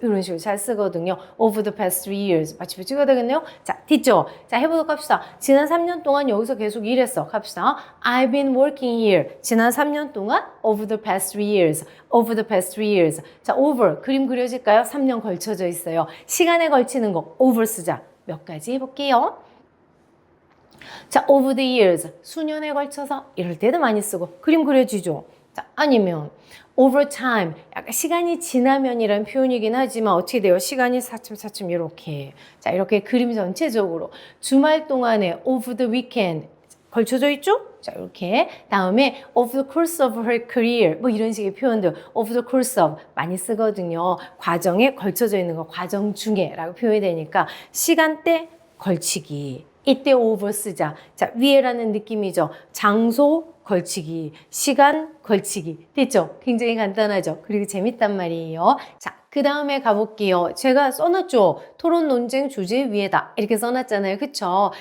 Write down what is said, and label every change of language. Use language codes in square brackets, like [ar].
[ko] 이런 식으로 잘 쓰거든요. [en] over the past 3 years. [ko] 마치 찍어야 되겠네요. 자, 됐죠? 자, 해보도록 합시다. 지난 3년 동안 여기서 계속 일했어. 갑시다. [en] I've been working here. [ko] 지난 3년 동안 [en] over the past 3 years. over the past 3 years. [ko] 자, over. 그림 그려질까요? 3년 걸쳐져 있어요. 시간에 걸치는 거 over 쓰자. 몇 가지 해볼게요. 자, [en] over the years. [ko] 수년에 걸쳐서 이럴 때도 많이 쓰고 그림 그려지죠? 자, 아니면 [en] over time, [ko] 약간 시간이 지나면이라는 표현이긴 하지만 어떻게 돼요? 시간이 사춤사춤 이렇게. 자, 이렇게 그림 전체적으로 주말 동안에 [en] over the weekend [ko] 걸쳐져 있죠? 자, 이렇게. 다음에 [en] of the course of her career [ko] 뭐 이런 식의 표현들 of the course of 많이 쓰거든요. 과정에 걸쳐져 있는 거 과정 중에 라고 표현이 되니까 시간대 걸치기. 이때 over 쓰자. 자, 위에라는 느낌이죠. 장소 걸치기, 시간 걸치기. 됐죠? 굉장히 간단하죠? 그리고 재밌단 말이에요. 자, 그 다음에 가볼게요. 제가 써놨죠? 토론 논쟁 주제 위에다. 이렇게 써놨잖아요. 그쵸?